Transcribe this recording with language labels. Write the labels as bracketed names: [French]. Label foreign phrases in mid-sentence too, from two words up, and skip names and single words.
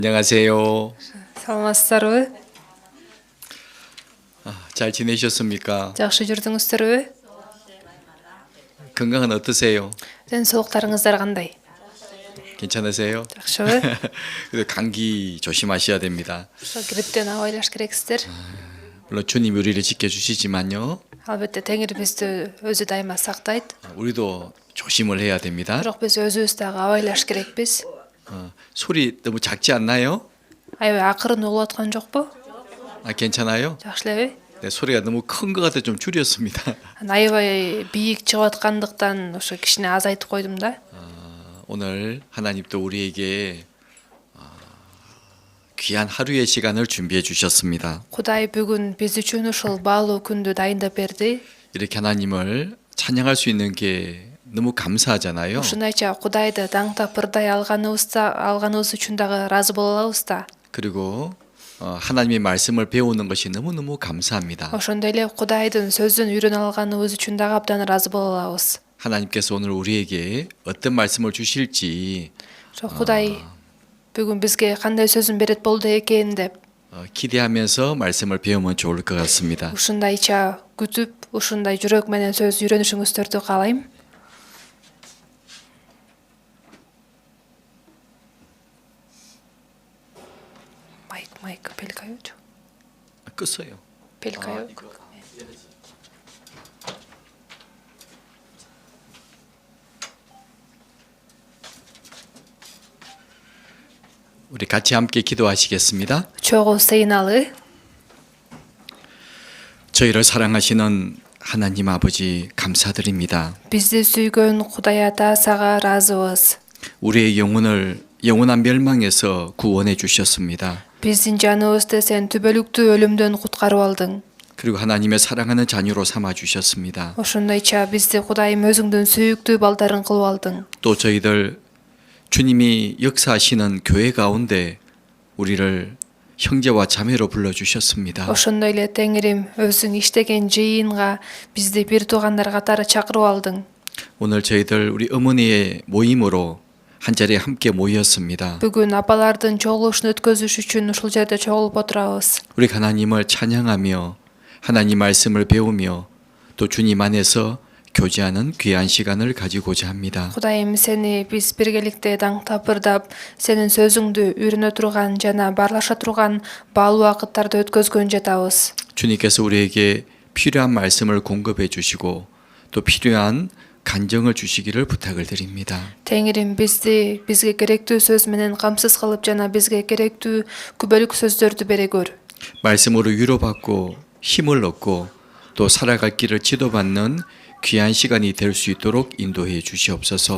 [Korean] 안녕하세요. [Kyrgyz] Саламатсыздарбы? [Korean] 잘 지내셨습니까? [Kyrgyz] Жакшы жүрдүңүздөрбү? [Korean] 건강은 어떠세요? [Kyrgyz] Ден соолуктарыңыздар кандай? [Korean] 괜찮으세요? [Kyrgyz] Жакшыбы? [Korean] 그래도 감기 조심하셔야 됩니다. [Kyrgyz] Ошо грипптен абайлаш керексиздер. [Korean] 물론 주님 우리를 지켜주시지만요. [Kyrgyz] Албетте Теңир бизди өзү дайыма сактайт. [Korean] 우리도 조심을 해야 됩니다. [Kyrgyz] Бирок биз өзүбүз дагы абайлаш керекпиз. [Korean] 소리 너무 작지 않나요? [Kyrgyz] Аябай акырын угулуп аткан жокпу? [Korean] 괜찮아요? [Kyrgyz] Жакшы элеби? [Korean] 네, 소리가 너무 큰 것 같아 좀 줄였습니다. [Kyrgyz] Аябай бийик чыгып аткандыктан ошо кичине азайтып койдум да. [Korean] 오늘 하나님 또 우리에게 귀한 하루의 시간을 준비해 주셨습니다. [Kyrgyz] Кудай бүгүн биз үчүн ушул баалуу күндү дайындап берди. [Korean] 이렇게 하나님을 찬양할 수 있는 게 너무 감사하잖아요. [Kyrgyz] Ушундайча Кудайды даңктап ырдай алганыбыз үчүн дагы ыраазы боло алабыз да. [Korean] 그리고 하나님의 말씀을 배우는 것이 너무너무 감사합니다. [Kyrgyz] Ошондой эле Кудайдын сөзүн үйрөнө алганыбыз үчүн дагы абдан ыраазы боло алабыз. [Korean] 하나님께서 오늘 우리에게 어떤 말씀을 주실지 [Kyrgyz] Кудай бүгүн бизге кандай сөзүн берет болду экен деп [Korean] 기대하면서 말씀을 배우면 좋을 것 같습니다. [Kyrgyz] ушундайча күтүп, ушундай жүрөк менен сөз үйрөнүшүңүздөрдү каалайм. [Korean] 마이크 뺄까요? 껐어요. 뺄까요? 우리 같이 함께 기도하시겠습니다. [Kyrgyz] чогуу сыйналы. [Korean] 저희를 사랑하시는 하나님 아버지 감사드립니다. [Kyrgyz] Бизди сүйгөн Кудай ата сага ыраазыбыз. [Korean] 우리의 영혼을 영원한 멸망에서 구원해 주셨습니다. [Kyrgyz] Биздин жаныбызды сен түбөлүктүү өлүмдөн куткарып алдың. [Korean] 그리고 하나님의 사랑하는 자녀로 삼아 주셨습니다. [Kyrgyz] Ошондойча бизди Кудайым өзүңдүн сүйүктүү балдарың кылып алдың. [Korean] 또 저희들 주님이 역사하시는 교회 가운데 우리를 형제와 자매로 불러 주셨습니다. [Kyrgyz] Ошондой эле Теңирим өзүң иштеген жыйынга бизди бир туугандар катары чакырып алдың. [Korean] 오늘 저희들 우리 어머니의 모임으로 한 자리에 함께 모였습니다. [Kyrgyz] Бүгүн апалардын чогулушун өткөзүш үчүн ушул жерде чогулуп отурабыз. [Korean] 우리 하나님을 찬양하며 하나님 말씀을 배우며 또 주님 안에서 교제하는 귀한 시간을 가지고자 합니다. [Kyrgyz] Кудайым сени биз биргеликте даңктап ырдап, сенин сөзүңдү үйрөнө турган жана баарлаша турган баалуу убакыттарды өткөзгөн жатабыз. [Korean] 주님께서 우리에게 필요한 말씀을 공급해 주시고 또 필요한 간정을 주시기를 부탁을 드립니다. [Kyrgyz] Теңирим бизге керектүү сөз менен камсыз кылып жана бизге керектүү күбөлүк сөздөрдү бере көр. [Korean] 말씀으로 위로받고 힘을 얻고 또 살아갈 길을 지도받는 귀한 시간이 될 수 있도록 인도해 주시옵소서.